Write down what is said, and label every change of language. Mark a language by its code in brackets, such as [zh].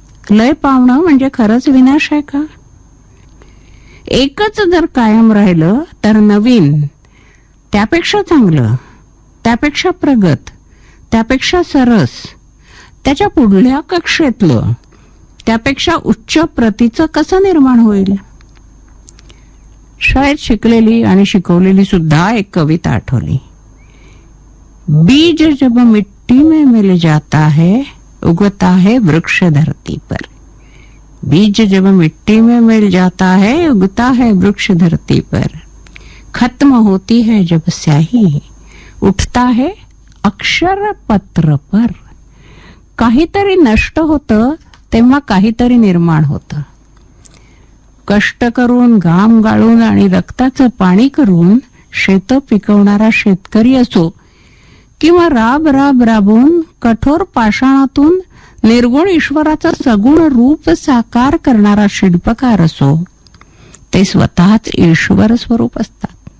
[mr] लय पावणं म्हणजे खरंच विनाश आहे का? एकच जर कायम राहिलं तर नवीन, त्यापेक्षा चांगलं, त्यापेक्षा प्रगत, त्यापेक्षा सरस, त्याच्या पुढल्या कक्षेतलं, त्यापेक्षा उच्च प्रतीचं कसं निर्माण होईल? शाळेत शिकलेली आणि शिकवलेली सुद्धा एक कविता आठवली. [hi] बीज जब मिट्टी में मिल जाता है उगता है वृक्ष धरती पर. बीज जब मिट्टी में मिल जाता है उगता है वृक्ष धरती पर. खत्म होती है जब स्याही उठता है अक्षर पत्र पर. [mr] काहीतरी नष्ट होतं तेव्हा काहीतरी निर्माण होतं. कष्ट करून, घाम गाळून आणि रक्ताचं पाणी करून शेतं पिकवणारा शेतकरी असो किंवा राब राब राबून कठोर पाषाणातून निर्गुण ईश्वराचं सगुण रूप साकार करणारा शिल्पकार असो, ते स्वतःच ईश्वर स्वरूप असतात.